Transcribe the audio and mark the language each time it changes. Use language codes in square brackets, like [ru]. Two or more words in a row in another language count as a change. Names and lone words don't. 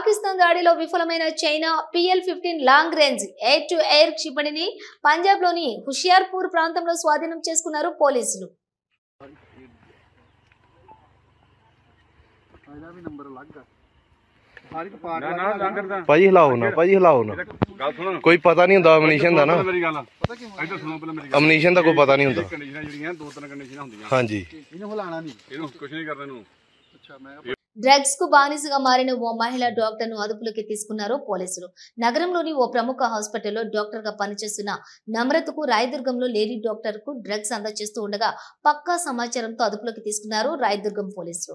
[te] పాకిస్తాన్ దాడిలో విఫలమైన చైనా PL-15 [en] long range air to air [te] క్షిపణిని పంజాబ్లోని హుషియార్పూర్ ప్రాంతంలో స్వాధీనం చేసుకున్నారు పోలీసులు. [pa] ਭਾਜੀ ਹਿਲਾਓ ਨਾ ਕੋਈ ਪਤਾ ਨਹੀਂ ਹੁੰਦਾ ਅਮਨੀਸ਼ਨ ਦਾ ਨਾ ਅਮਨੀਸ਼ਨ ਦਾ ਕੋਈ ਪਤਾ ਨਹੀਂ ਹੁੰਦਾ ਹਾਂਜੀ ਇਹਨੂੰ ਹਿਲਾਣਾ ਨਹੀਂ ਇਹਨੂੰ ਕੁਝ ਨਹੀਂ ਕਰਨਾ ਇਹਨੂੰ [te] డ్రగ్స్ కు బానిసగా మారిన ఓ మహిళా డాక్టర్ ను అదుపులోకి తీసుకున్నారు పోలీసులు. నగరంలోని ఓ ప్రముఖ హాస్పిటల్లో డాక్టర్ గా పనిచేస్తున్న నమ్రతకు రాయదుర్గంలో [en] lady doctor [te] కు డ్రగ్స్ అందజేస్తూ ఉండగా పక్కా సమాచారంతో అదుపులోకి తీసుకున్నారు రాయదుర్గం పోలీసులు.